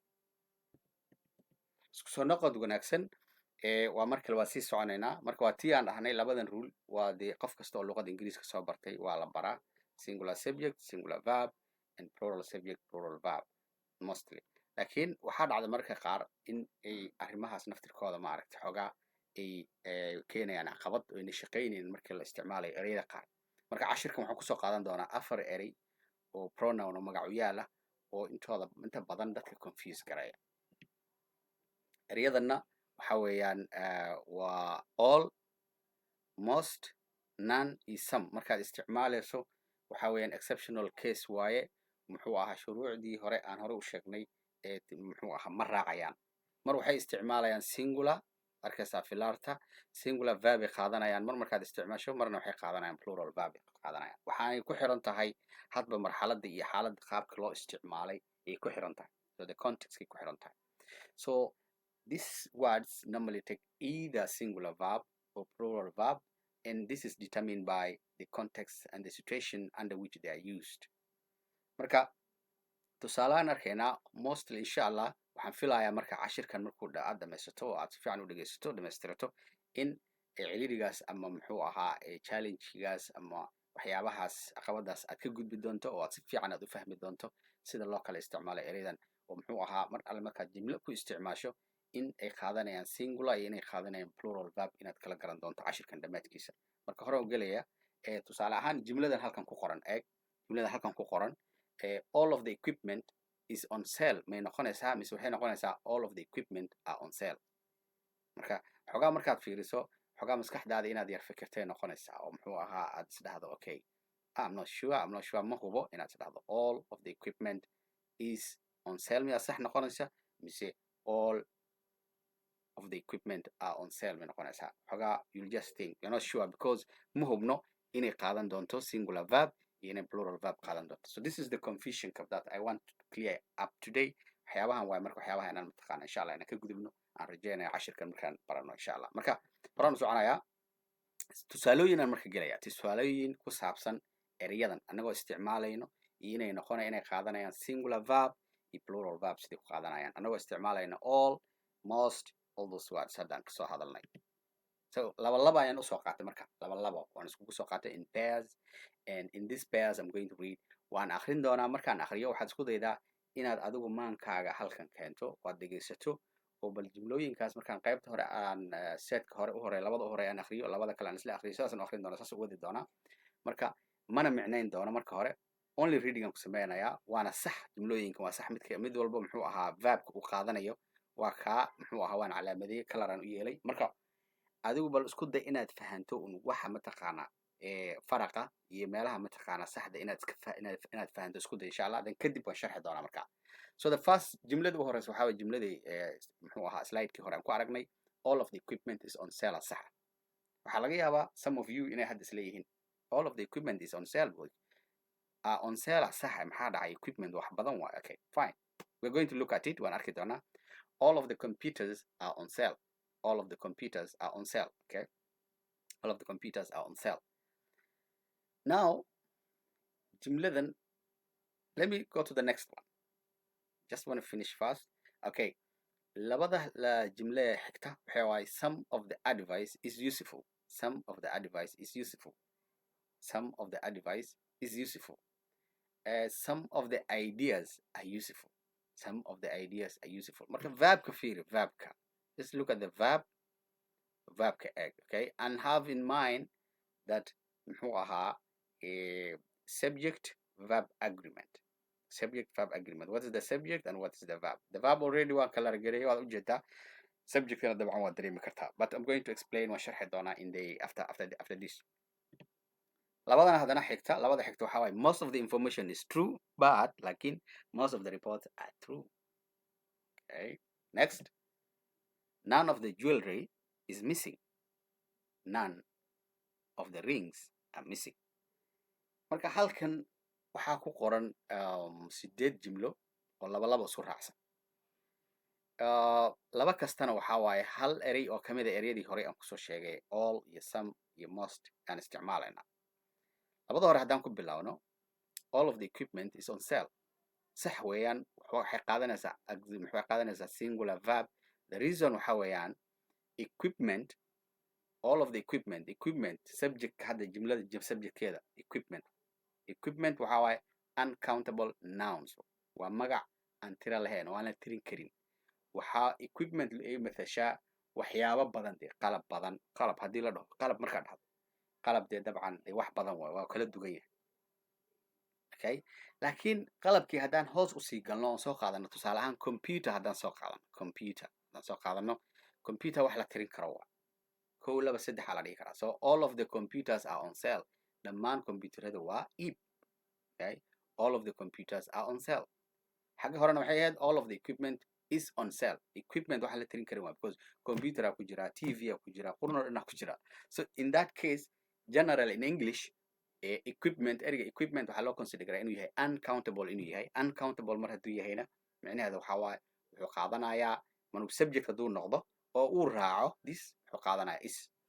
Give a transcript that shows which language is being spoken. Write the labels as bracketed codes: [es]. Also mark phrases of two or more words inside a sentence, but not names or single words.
[so] isku soo noqod wanaagsan waa markale waa sii soconaynaa marka waa tii aan dhahnay labadan rule waa dee qof kasta oo luqadda ingiriiska soo bartay waa la baraa [en] singular subject singular verb and plural subject plural verb [so] mostly laakiin waxaa dhacda marka qaar in ay arrimahaas naftirkooda maaragtay xoogaa ay keenayaan caqabad oo ayna shaqaynaynin markii la isticmaalayo ereyada qaar marka cashirkan waxaan kusoo qaadan doonaa 4 erey oo pronoun oo magacuyaal ah oo inta badan dadka confuse gareeya ereyadana waxa weeyaan waa [en] all most none [so] iyo some markaad isticmaalayso waxa weeyaan [en] exceptional case [so] waaye muxuu ahaa shuruucdii hore aan hore u sheegnay muxuu ahaa ma raacayaan mar waxay isticmaalayaan singular arkaysaa filaarta [en] singular verb [so] ay qaadanayaan markaad isticmaasho marna waxay qaadanayaan [en] plural verb [so] ay qaadanayaan waxaanay ku xiran tahay hadba marxaladda iyo xaaladda qaabka loo isticmaalay ay ku xiran tahay [en] so the context [so] ay ku xiran tahay [en] so these words normally take either singular verb or plural verb and this is determined by the context and the situation under which they are used [so] marka tusaalahaan arkaynaa [en] mostly [ar] insha allah [so] waxaan filayaa marka cashirkan markuu aad dhamaysato oo aad si fiican u dhegaysato dhamaystirato in cilirigaas ama muxuu ahaa challengegaas ama waxyaabahaas caqabadaas aad ka gudbi doonto oo aad si fiican aad u fahmi doonto sida loo kala isticmaalo ereydan oo muxuu ahaa mar alle markaad jimlo ku isticmaasho in ay qaadanayaan singular iyo inay qaadanayaan plural verb inaad kala garan doonto cashirkan dhammaadkiisa marka hore u gelaya tusaale ahaan jimladan halkan ku qoran jimladan halkan ku qoran [en] all of the equipment is on sale [so] may noqonaysaa mise waxay noqonaysaa [en] all of the equipment are on sale [so] marka xogaa markaad fiiriso xogaa maskaxdaada inaad yar fikirtay noqonaysaa oo muxuu ahaa aad isdhahdo [en] okay I'm not sure [so] ma hubo inaad isdhahdo [en] all of the equipment is on sale [so] miyaa sax noqonaysa mise all [en] of the equipment are on sale [so] may noqonaysaa xogaa [en] you'll just think you're not sure [so] because ma hubno inay qaadan doonto [en] singular verb [so] iyo inay [en] plural verb [so] qaadan doonto [en] so this is the confusion that I want to clear up today [so] waxyaabahan waay marka waxyaabaha inaan mataqaana [ar] insha allah [so] inaan ka gudubno aan rajeynaya cashirkan markaan barano [ar] insha allah [so] marka horaan soconayaa tusaalooyinaan marka gelaya tusaalooyin ku saabsan ereyadan annagoo isticmaalayno iyo inay qaadanayaan [en] singular verb [so] iyo [en] plural verb [so] sidii ku qaadanayaan annagoo isticmaalayno [en] all most all those words [so] haddaan kasoo hadalnay so laba ayaan usoo qaatay marka laba waan iskugu soo qaatay [en] in pairs and in this pairs I'm going to read [so] waan akhrin doonaa markaan akhriyo waxaad isku daydaa inaad adigu maankaaga halkan keento waad dhegaysato oo bal jumlooyinkaas markaan qaybta hore aan setka hore labada hore aan akhriyo labada kale aan isla akhriyo sidaas aan akhrin doonaa saas u wadi doonaa marka mana micnayn doono marka hore [en] only reading [so] aan ku sameynayaa waana sax jumlooyinka waa sax mid walba muxuu ahaa verbka uu qaadanayo waa kaa muxuu ahaa waan calaamadeeyey color aan u yeelay marka adigu bal isku day inaad fahanto un waxa mataqaana faraqa iyo meelaha mataqaana saxda inaad fahanto isku day [ar] insha Allah [so] dan kadib waan sharxi doonaa markaa. [en] So the first [so] jumlada ugu horeysa waxaa waye jumladii muxuu ahaa slide-kii hore aan ku aragnay [en] all of the equipment is on sale [so] sax waxaa laga yaabaa [en] some of you [so] inay hadda isleeyihiin [en] all of the equipment is on sale [so] boy on sale sax maxaa dhacay equipment wax badan waay [en] okay fine we're going to look at it [so] waan arki doonaa [en] all of the computers are on sale all of the computers are on sale okay all of the computers are on sale now jumladan let me go to the next one just want to finish fast okay [so] labada la jumla xigta waxa [en] waay some of the advice is useful some of the advice is useful some of the advice is useful some of the ideas are useful some of the ideas are useful [so] marka verbka fiiri verbka [en] just look at the verbka egg okay and have in mind that [so] muxuu ahaa [en] subject verb agreement subject verb agreement what is the subject and what is the verb [so] already waa kala gareeyay waad u jeedaa subjectna dabcan waa dareemi kartaa but [en] I'm going to explain [so] waan sharxi doonaa [en] in the after this [so] labadana hadana xigta labada xigta waxa waay [en] most of the information is true but lakin most of the reports are true okay next none of the jewelry is missing none of the rings are missing [so] marka halkan waxaa ku qoran 8 jumlo oo laba isku raacsan laba kastana waxa waaye hal erey oo kamid ah ereyadii hore aan kusoo sheegay all iyo some iyo most aan isticmaalayna labada hore haddaan ku bilowno [en] all of the equipment is on sale [so] sax weeyaan waxay qaadanaysaa [en] singular verb the reason [so] waxa weeyaan equipment [en] all of the equipment [so] subject hadda jumlada subjectkeeda equipment waxa waaye [en] uncountable nouns [so] waa magac aan tira lahayn oo aan la tirin karin waxaa equipment ay matashaa waxyaabo badan qalab haddii la dhaho qalab markaa dhahdo qalab dee dabcan wax badan waa kala duwan yahay okay laakiin qalabkii haddaan hoos usii galno oon soo qaadano tusaale ahaan computer haddaan soo qaadano computer wax la tirin karo waa 1 2 3 la dhihi karaa [en] so all of the computers are on sale [so] dhammaan computerada waa iib okay [en] all of the computers are on sale [so] xagga horena waxay ahayd [en] all of the equipment is on sale [so] equipment waxa la tirin karin waa because computer ku jira TV ku jira qurno dhinac ku jira [en] so in that case general in English [so] equipment eriga equipment waxa loo consider inuu yahay uncountable mar hadduu yahayna macnaheedu waxa waaye wuxuu qaadanayaa manub subject hadduu noqdo oo uu raaco this wuxuu qaadanayaa is